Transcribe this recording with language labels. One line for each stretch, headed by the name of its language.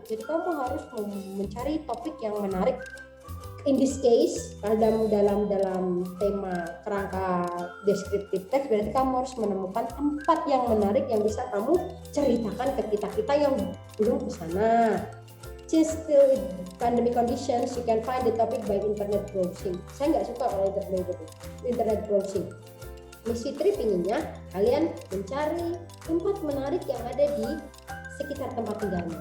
Indonesian: Jadi kamu harus mencari topik yang menarik.
English: In this case,
Indonesian: dalam tema kerangka deskriptif teks, berarti kamu harus menemukan tempat yang menarik yang bisa kamu ceritakan ke kita yang belum ke sana.
English: Since the pandemic conditions, you can find the topic by internet browsing.
Indonesian: Saya nggak suka kalau internet browsing. Miss Fitri pinginnya kalian mencari tempat menarik yang ada di sekitar tempat tinggalmu.